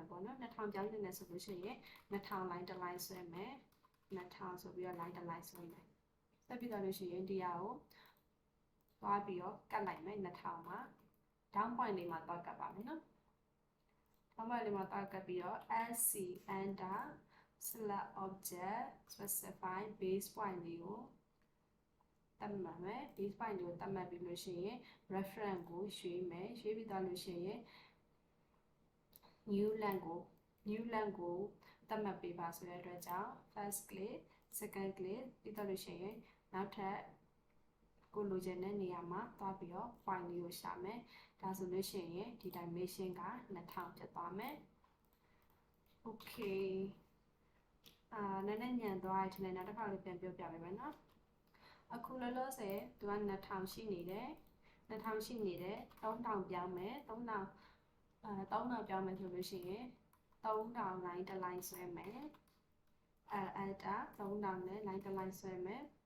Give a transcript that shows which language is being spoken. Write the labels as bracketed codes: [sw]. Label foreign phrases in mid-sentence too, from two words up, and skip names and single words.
[my] ပေါ့နော်2000ပြောင်းနေတယ်ဆိုလို့ရှိရင်2000 line တစ် line ဆွဲမယ်2000ဆိုပြီးတော့ line တစ် line ဆွဲမယ်ဆက်ပြီးတော့လို့ရှိရင်ဒီဟာကိုသွားပြီးတော့ကတ်လိုက်မယ်2000မှာ [en] down point [my] လေးမှာသွားကတ်ပါမယ်နော် [en] down point [my] လေးမှာသွားကတ်ပြီးတော့ [en] SC enter select object specify base point [my] လေးကိုတတ်မှတ်မယ် [en] base point [my] ကိုတတ်မှတ်ပြီးလို့ရှိရင် reference ကိုရွှေ့မယ်ရွှေ့ပြီးသွားလို့ရှိရင် [en] new length [my] ကိုတတ်မှတ်ပေးပါဆိုတဲ့အတွက်ကြောင့် [en] first click second click [my] ပြီးတော့လို့ရှိရင်နောက်ထပ်ကိုလိုချင်တဲ့နေရာမှာသွားပြီးတော့ point လေးကိုရှာမယ်ဒါဆိုလို့ရှိရင်ဒီ dimension က2000ဖြစ်သွားမယ် okay နည်းနည်းညံသွားတယ်ထင်တယ်နောက်တစ်ခါလေးပြန်ပြောပြပေးမယ်နော်အခုလောလောဆယ်သူက2000ရှိနေတယ်2000ရှိနေတယ်3000ပြောင်းမယ်3000 3000ပြောင်းမယ်ဆိုလို့ရှိရင်3000 line တစ် line ဆွဲမယ် enter 3000နဲ့ line တစ် line ဆွဲမယ်